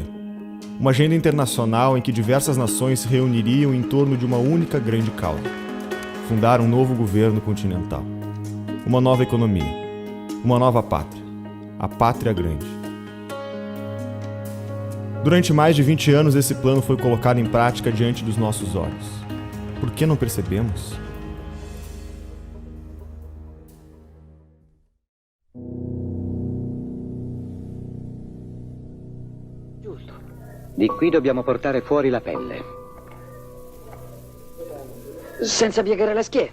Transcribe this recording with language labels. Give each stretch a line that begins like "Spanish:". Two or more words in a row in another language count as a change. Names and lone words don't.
Portuguese: Uma agenda internacional em que diversas nações se reuniriam em torno de uma única grande causa: fundar um novo governo continental. Uma nova economia. Uma nova pátria. A Pátria Grande. Durante mais de 20 anos, esse plano foi colocado em prática diante dos nossos olhos. Por que não percebemos?
Italian: Di qui dobbiamo portare fuori la pelle. Senza piegare la schiena.